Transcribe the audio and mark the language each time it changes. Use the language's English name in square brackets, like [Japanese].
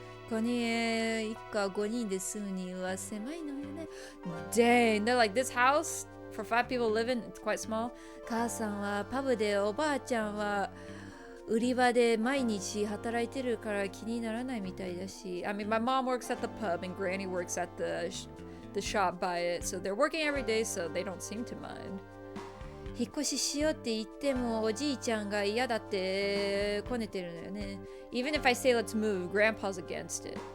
[Japanese] ここに一家5人で住むには狭いのよね。 [English] Dang, they're like, this house for 5 people living, it's quite small. [Japanese] 母さんはパブで、おばあちゃんは売り場で毎日働いてるから気にならないみたいだし。 [English] I mean, my mom works at the pub and Granny works at the shop by it, so they're working every day, so they don't seem to mind. [Japanese] 引っ越ししようって言ってもおじいちゃんが嫌だってこねてるのよね。 [English] Even if I say let's move, Grandpa's against it.